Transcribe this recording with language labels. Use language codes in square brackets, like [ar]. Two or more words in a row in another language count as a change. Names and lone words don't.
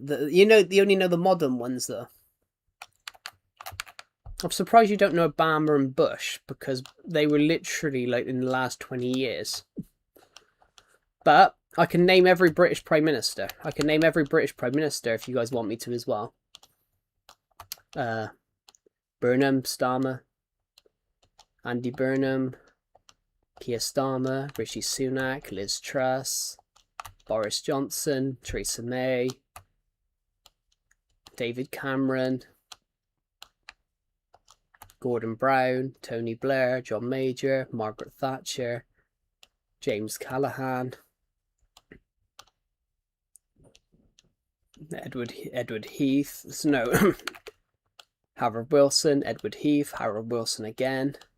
[en] You only know the modern ones though. I'm surprised you don't know Obama and Bush, because they were literally like in the last 20 years. But I can name every British Prime Minister. I can name every British Prime Minister if you guys want me to as well. Burnham, Starmer, Andy Burnham, Keir Starmer, Rishi Sunak, Liz Truss, Boris Johnson, Theresa May, David Cameron, Gordon Brown, Tony Blair, John Major, Margaret Thatcher, James Callaghan, Edward Heath, no, Harold Wilson, Edward Heath, Harold Wilson again,